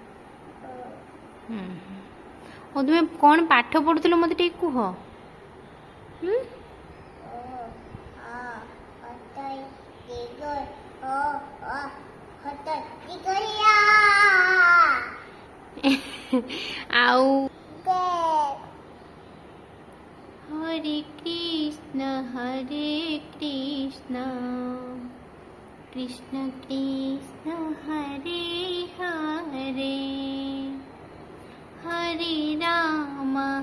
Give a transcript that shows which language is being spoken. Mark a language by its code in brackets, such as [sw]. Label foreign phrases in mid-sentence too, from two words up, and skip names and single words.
[or] ହଉ, ତୁମେ କଣ ପାଠ ପଢୁଥିଲ ମତେ ଟିକେ କୁହ? [sa] ଆଉ हरे कृष्ण कृष्ण कृष्ण हरे हरे, हरे राम